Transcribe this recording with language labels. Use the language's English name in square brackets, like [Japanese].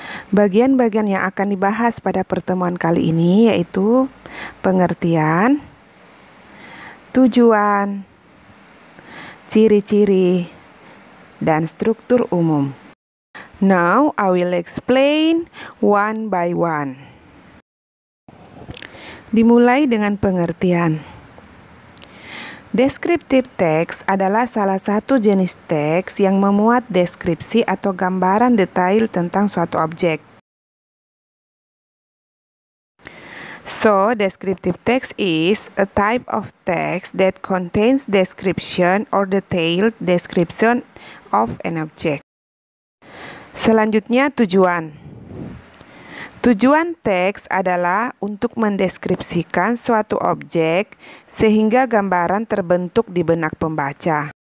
[Indonesian] Bagian-bagian yang akan dibahas pada pertemuan kali ini yaitu pengertian, tujuan, ciri-ciri, dan struktur umum. [English] Now I will explain one by one. [Indonesian] Dimulai dengan pengertian. Deskriptif teks adalah salah satu jenis teks yang memuat deskripsi atau gambaran detail tentang suatu objek. [English] So, descriptive text is a type of text that contains description or detailed description of an object. [Indonesian] Selanjutnya, tujuan. Tujuan teks adalah untuk mendeskripsikan suatu objek sehingga gambaran terbentuk di benak pembaca.